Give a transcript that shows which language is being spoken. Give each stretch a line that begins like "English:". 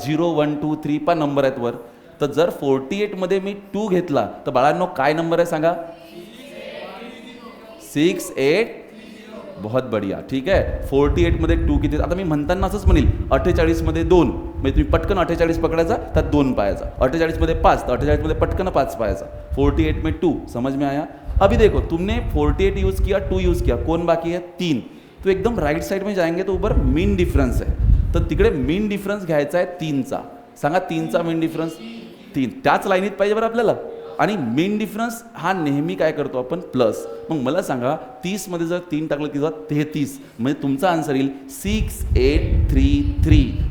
Marathi: 0 1 2 3 5 number आहेत वर. तर जर 48मध्ये मी 2 घेतला तर बाळांनो काय नंबर आहे सांगा? 6 8.
Hindi: बहुत बढिया.
Marathi: ठीक आहे, 48मध्ये 2 किती? आता मी म्हणताना असंच म्हणेल 48मध्ये 2, म्हणजे तुम्ही पटकन 48 पकडायचा, त्यात 2 पाहायचा. 48मध्ये 5, तर 48मध्ये पटकन 5 पाहायचा.
Hindi: 48 में 2. समझ में आया? अभी देखो तुमने 48 यूज़ किया, 2 यूज़ किया, कौन बाकी है 3. तो एकदम राइट साइड में जाएंगे तो ऊपर मीन डिफरेंस है.
Marathi: तर तिकडे मीन डिफरन्स घ्यायचा आहे 3चा. सांगा 3चा मीन डिफरन्स 3. त्याच लाईनीत पाहिजे बरं आपल्याला. आणि मीन डिफरन्स हा नेहमी काय करतो आपण प्लस. मग मला सांगा 30मध्ये जर 3 टाकलं की 33, म्हणजे तुमचा आन्सर येईल 6833.